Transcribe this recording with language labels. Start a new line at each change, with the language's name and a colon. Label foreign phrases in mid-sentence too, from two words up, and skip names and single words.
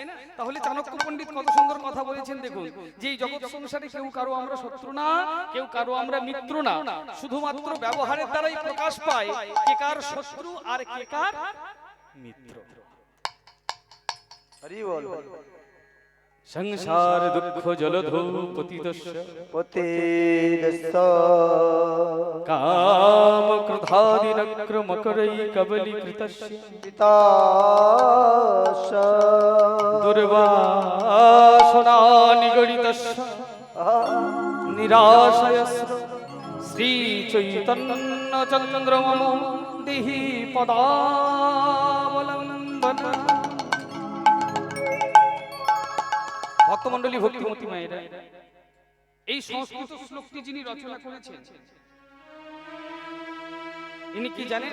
Bangla: তাহলে চাণক্য পণ্ডিত কত সুন্দর কথা বলেছেন দেখুন, যে এই জগৎ সংসারে কেউ কারো আমরা শত্রু না, কেউ কারো আমরা মিত্র না, শুধুমাত্র ব্যবহারের দ্বারাই প্রকাশ পায় কে কার শত্রু আর কে কার মিত্র। হরি বল।
Sanskrit: সংসার দুঃখ জলধৌ পতিতস্য কাম ক্রোধাদি নক্রমকরৈ কবলীকৃতস্য দুর্বাসনা নিগড়িতস্য নিরাশয়স্য শ্রী চৈতন্য চন্দ্রমম দেহি পদাবলম্বনা।
Bangla: ভক্তমণ্ডলী, ভক্তিমতী মায়েরা, এই সংস্কৃত শ্লোকটি যিনি রচনা করেছেন ইনি কি জানেন?